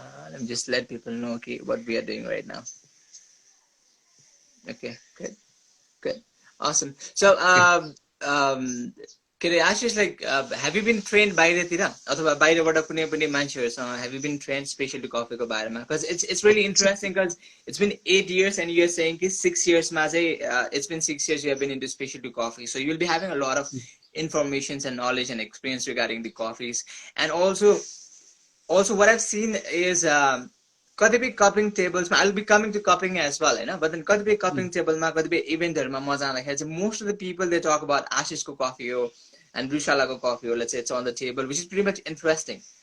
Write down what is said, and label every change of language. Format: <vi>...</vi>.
<en>Let me just let people know okay what we are doing right now. Okay, good. Good. Awesome. So, okay can I ask you, like, have you been trained by the tira?</en> <ne>अथवा बाहिरबाट कुनै पनि मान्छेहरूसँग</ne> <en>have you been trained</en> <ne>specialty coffee को बारेमा?</ne> <en>Because it's really interesting because it's been 8 years and you're saying</en> <ne>कि 6 years मा चाहिँ</ne> <en>it's been 6 years you have been into specialty coffee. So you'll be having a lot of informations and knowledge and experience regarding the coffees. And also what I've seen is</en> <ne>कतिपय cupping tables I'll be coming to cupping as well but then कतिपय cupping table मा कतिपय इभेन्टहरुमा म जाँदाखेरि चाहिँ</ne> <en>most of the people they talk about Ashish ko coffee ho and Rushala ko coffee ho, let's say it's on the table, which is pretty much interesting.</en>